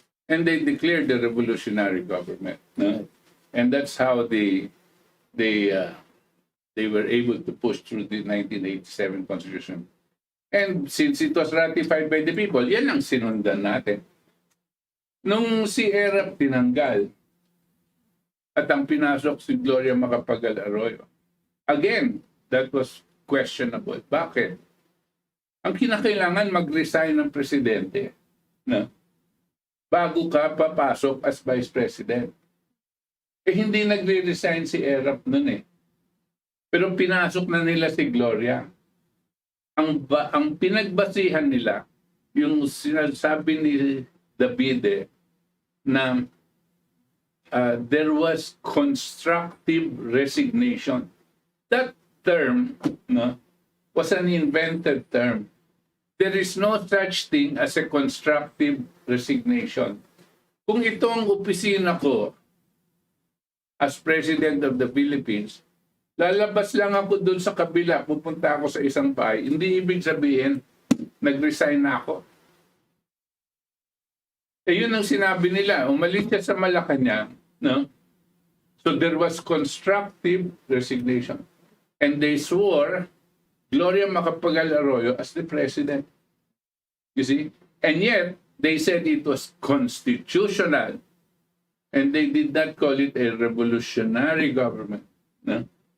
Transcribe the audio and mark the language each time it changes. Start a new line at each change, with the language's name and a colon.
English: And they declared the revolutionary government, no? And that's how they were able to push through the 1987 Constitution. And since it was ratified by the people, yan ang sinundan natin.
Filipino: Nung si Erap tinanggal, at ang pinasok si Gloria Macapagal Arroyo, again, that was questionable. Bakit? Ang kinakailangan mag-resign ng presidente, no? Bago ka papasok as vice president. Eh hindi nagre-resign si Erap nun eh. Pero pinasok na nila si Gloria. Ang pinagbasihan nila, yung sinasabi ni Davide na there was constructive resignation.
English: That term, no, was an invented term. There is no such thing as a constructive resignation.
Filipino: Kung ito ang opisina ko as President of the Philippines, lalabas lang ako dun sa kabila, pupunta ako sa isang bahay, hindi ibig sabihin, nag-resign na ako. Eh yun ang sinabi nila, umalis siya sa Malacanang, no?
English: So there was constructive resignation. And they swore Gloria Macapagal Arroyo as the president. You see? And yet, they said it was constitutional. And they did not call it a revolutionary government. No?